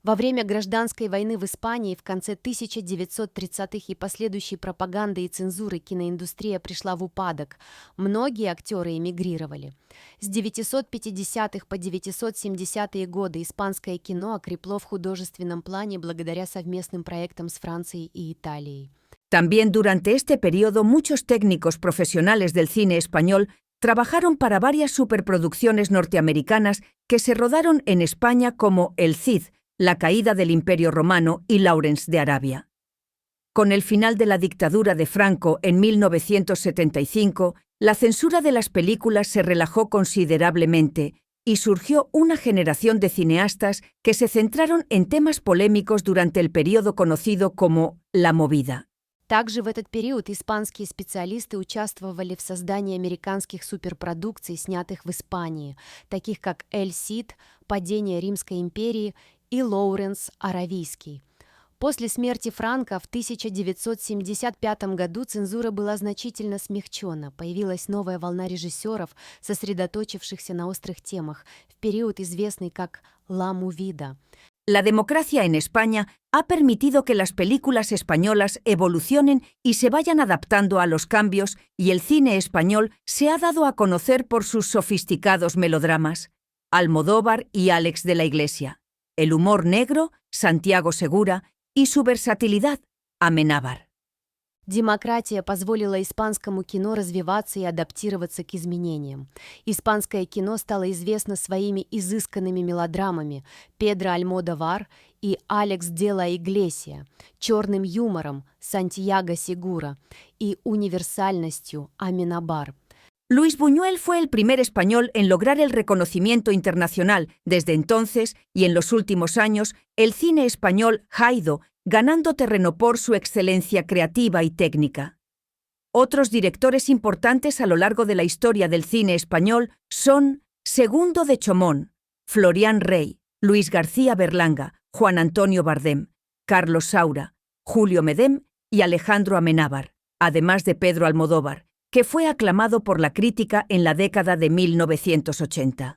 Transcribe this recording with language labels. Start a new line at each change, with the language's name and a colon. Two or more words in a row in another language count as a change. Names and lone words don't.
Russian: Во время гражданской войны в Испании в конце 1930-х и последующей пропаганды и цензуры киноиндустрия пришла в упадок. Многие актеры эмигрировали. С 950-х по 970-е годы испанское кино окрепло в художественном плане благодаря совместным проектам с Францией и Италией.
Spanish: También durante este periodo muchos técnicos profesionales del cine español trabajaron para varias superproducciones norteamericanas que se rodaron en España como El Cid, La caída del Imperio Romano y Lawrence de Arabia. Con el final de la dictadura de Franco en 1975, la censura de las películas se relajó considerablemente y surgió una generación de cineastas que se centraron en temas polémicos durante el periodo conocido como la movida.
Russian: Также в этот период испанские специалисты участвовали в создании американских суперпродукций, снятых в Испании, таких как «Эль Сид», «Падение Римской империи» и «Лоуренс Аравийский». После смерти Франко в 1975 году цензура была значительно смягчена. Появилась новая волна режиссеров, сосредоточившихся на острых темах, в период известный как «Ла Мувида».
Spanish: La democracia en España ha permitido que las películas españolas evolucionen y se vayan adaptando a los cambios, y el cine español se ha dado a conocer por sus sofisticados melodramas. Almodóvar y Álex de la Iglesia. El humor negro, Santiago Segura, y su versatilidad, Amenábar.
Russian: Демократия позволила испанскому кино развиваться и адаптироваться к изменениям. Испанское кино стало известно своими изысканными мелодрамами Педро Альмодовар и Алекс де ла Иглесия, черным юмором Сантьяго Сегура и универсальностью Аменабар.
Spanish: Luis Buñuel fue el primer español en lograr el reconocimiento internacional. Desde entonces, y en los últimos años, el cine español ha ido ganando terreno por su excelencia creativa y técnica. Otros directores importantes a lo largo de la historia del cine español son Segundo de Chomón, Florian Rey, Luis García Berlanga, Juan Antonio Bardem, Carlos Saura, Julio Medem y Alejandro Amenábar, además de Pedro Almodóvar, que fue aclamado por la crítica en la década de 1980.